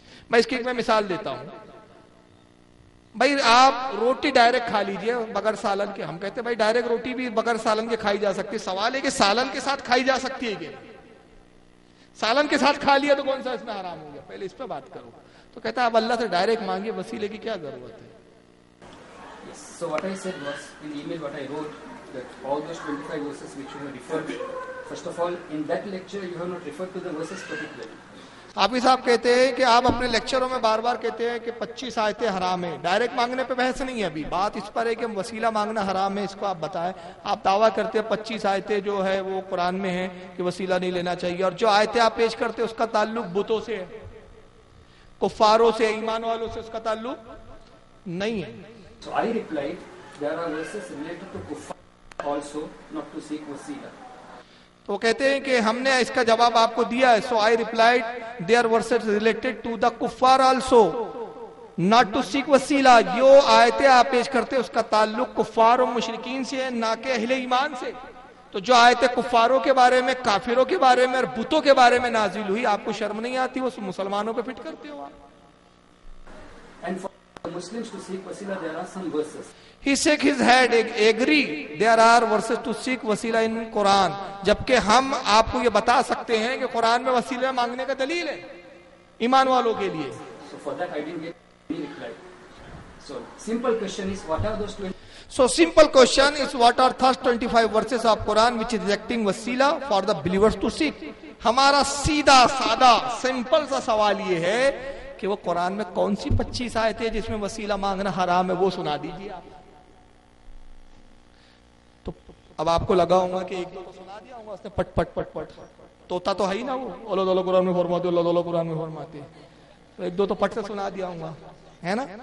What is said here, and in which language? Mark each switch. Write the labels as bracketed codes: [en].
[ur] میں اس کی ایک مثال دیتا ہوں. بھائی آپ روٹی ڈائریکٹ کھا لیجئے بغیر سالن کے. ہم کہتے ہیں بھائی ڈائریکٹ روٹی بھی بغیر سالن کے کھائی جا سکتی ہے. سوال ہے کہ سالن کے ساتھ کھائی جا سکتی ہے کہ سالن کے ساتھ کھا لیا تو کون سا اس میں حرام ہو گیا, پہلے اس پہ بات کرو. تو کہتا ہے اب اللہ سے ڈائریکٹ مانگیے, وسیلے کی کیا ضرورت ہے. [en] So what I said was in the email what I wrote that all those 25 verses which you have referred, first of all in that lecture you have not referred to the verses particularly. [ur] حافظ صاحب کہتے ہیں کہ آپ اپنے لیکچروں میں بار بار کہتے ہیں کہ 25 آیتیں حرام ہیں. ڈائریکٹ مانگنے پہ بحث نہیں ہے, ابھی بات اس پر ہے کہ وسیلہ مانگنا حرام ہے, اس کو آپ بتائیں. آپ دعویٰ کرتے ہیں 25 آیتیں جو ہے وہ قرآن میں ہیں کہ وسیلہ نہیں لینا چاہیے, اور جو آیتیں آپ پیش کرتے ہیں اس کا تعلق بتوں سے ہے, کفاروں سے, ایمان والوں سے اس کا تعلق نہیں ہے. [en] So I replied there are verses related to kuffar also not to seek wasila. [ur] تو کہتے ہیں کہ ہم نے اس کا جواب آپ کو دیا ہے. [en] So I replied there are verses related to the kuffar also not to seek wasila. [ur] جو آیتیں آپ پیش کرتے اس کا تعلق کفار و مشرکین سے ہے, نہ کہ اہل ایمان سے. تو جو آیتیں کفاروں کے بارے میں, کافروں کے بارے میں اور بتوں کے بارے میں نازل ہوئی, آپ کو شرم نہیں آتی وہ مسلمانوں پہ فٹ کرتے ہو آپ. [en] And for Muslims to seek wasila there are some verses. He shook his head, agree there are verses to seek wasila in Quran. [ur] جبکہ ہم آپ کو یہ بتا سکتے ہیں کہ قرآن میں وسیلہ مانگنے کا دلیل ہے ایمان والوں کے لیے. [en] So for that I didn't get any reply. So simple question is what are those 20? So simple question is what are first 25 verses of Quran which is rejecting wasila for the believers to seek. [ur] ہمارا سیدھا سادہ simple سا سوال یہ ہے کہ وہ قرآن میں کون سی 25 آیتیں جس میں وسیلہ مانگنا حرام ہے وہ سنا دیجیے آپ. تو اب آپ کو لگا ہوگا کہ ایک دو تو سنا دیا ہوگا اس نے پٹ پٹ پٹ پٹ. توتا تو ہے ہی نا, وہ اللہ تعالیٰ قرآن میں فرماتے, اللہ تعالیٰ قرآن میں فرماتے, تو ایک دو تو پٹ سے سنا دیا ہوگا, ہے نا.